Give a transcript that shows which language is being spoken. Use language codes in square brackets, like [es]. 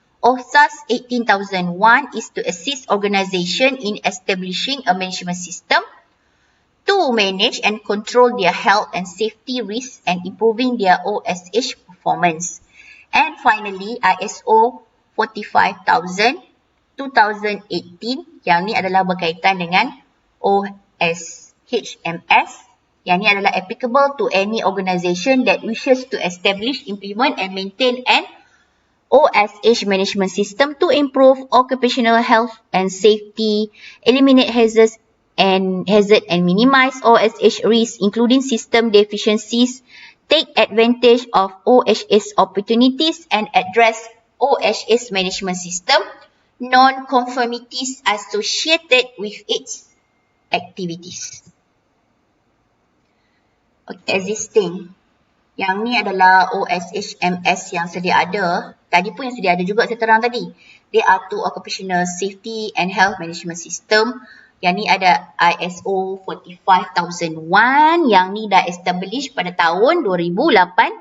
[en] OHSAS 18,001 is to assist organization in establishing a management system to manage and control their health and safety risks and improving their OSH performance. And finally, [ms] ISO 45,000 2018, yang ni adalah berkaitan dengan OSHMS. Yang ni adalah [en] applicable to any organisation that wishes to establish, implement and maintain an OSH management system to improve occupational health and safety, eliminate hazards and minimize OSH risks, including system deficiencies, take advantage of OSH opportunities and address OSH management system non-conformities associated with its activities. Okay, existing. [ms] Yang ni adalah OSHMS yang sedia ada. Tadi pun yang sedia ada juga saya terang tadi. [en] They are two occupational safety and health management system. [ms] Yang ni ada ISO 45,001. Yang ni dah establish pada tahun 2018.